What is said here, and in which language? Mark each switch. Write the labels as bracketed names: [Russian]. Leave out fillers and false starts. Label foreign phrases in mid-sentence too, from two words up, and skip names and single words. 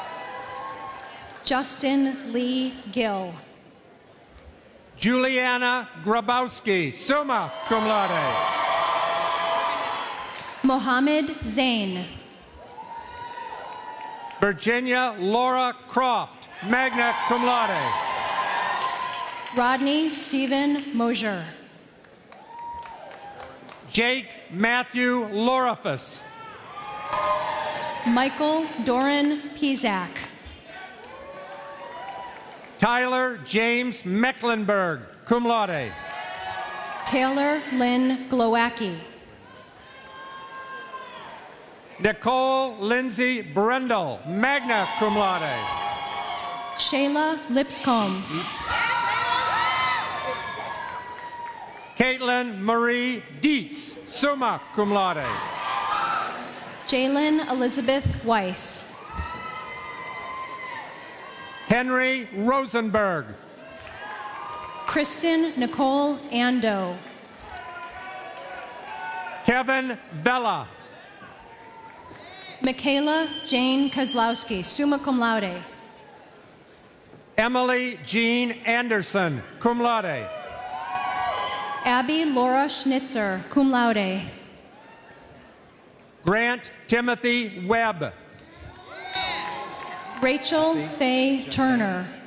[English] Justin Lee Gill. Juliana Grabowski, [Latin] summa cum laude. [English] Mohammed Zain. Virginia Laura Croft, [Latin] magna cum laude. [English] Rodney Stephen Mosier. Jake Matthew Lorifus. Michael Doran Pizak. Tyler James Mecklenburg, [Latin] cum laude. [English] Taylor Lynn Glowacki. Nicole Lindsay Brendel, [Latin] magna cum laude. [English] Shayla Lipscomb. Caitlin Marie Dietz, [Latin] summa cum laude. [English] Jalen Elizabeth Weiss. Henry Rosenberg. Kristen Nicole Ando. Kevin Vella. Michaela Jane Kozlowski, [Latin] summa cum laude. [English] Emily Jean Anderson, [Latin] cum laude. [English] Abby Laura Schnitzer, [Latin] cum laude. [English] Grant Timothy Webb. Rachel Faye Turner.